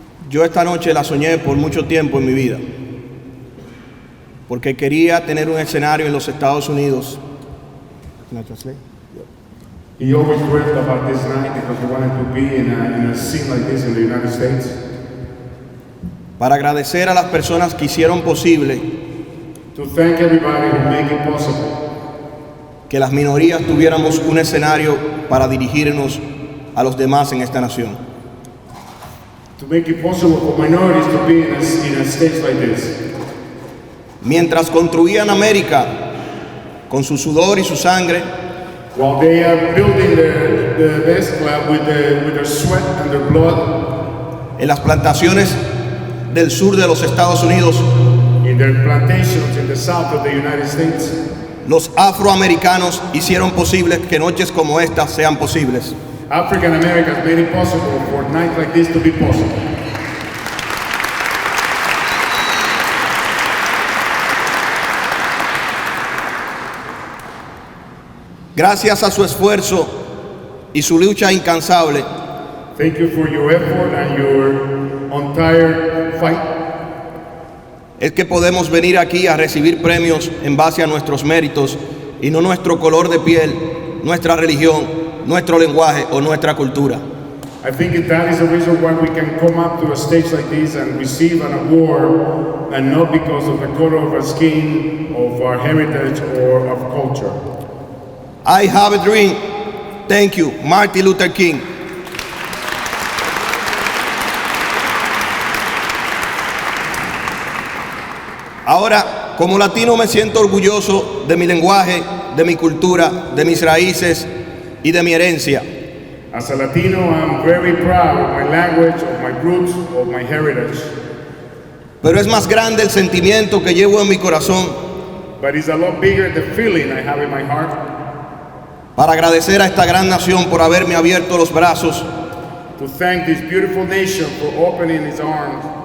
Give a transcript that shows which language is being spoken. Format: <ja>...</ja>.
<es>Yo esta noche la soñé por mucho tiempo en mi vida, porque quería tener un escenario en los Estados Unidos.</es> <en>Can I translate? He always dreamt about this night because he wanted to be in a scene like this in the United States.</en> <es>Para agradecer a las personas que hicieron posible</es> <en>To thank everybody who make it possible.</en> <es>Que las minorías tuviéramos un escenario para dirigirnos a los demás en esta nación.</es> <en>To make it possible for minorities to be in a stage like this.</en> <es>Mientras construían América con su sudor y su sangre,</es> <en>while they are building the best club with their sweat and their blood,</en> <es>en las plantaciones del sur de los Estados Unidos,</es> <en>in their plantations in the south of the United States,</en> <es>los afroamericanos hicieron posible que noches como estas sean posibles.</es> <en>African Americans made it possible for nights like this to be possible.</en> <es>Gracias a su esfuerzo y su lucha incansable,</es> <en>thank you for your effort and your untired fight.</en> <es>Es que podemos venir aquí a recibir premios en base a nuestros méritos y no nuestro color de piel, nuestra religión, nuestro lenguaje o nuestra cultura.</es> <en>I think that is the reason why we can come up to a stage like this and receive an award, and not because of the color of our skin, of our heritage, or of culture. I have a dream. Thank you, Martin Luther King.</en> <es>Ahora, como latino me siento orgulloso de mi lenguaje, de mi cultura, de mis raíces y de mi herencia.</es> <en>As a Latino, I'm very proud of my language, of my roots, of my heritage.</en> <es>Pero es más grande el sentimiento que llevo en mi corazón</es> <en>But it's a lot bigger the feeling I have in my heart</en> <es>para agradecer a esta gran nación por haberme abierto los brazos,</es> <en>to thank this beautiful nation for opening its arms,</en>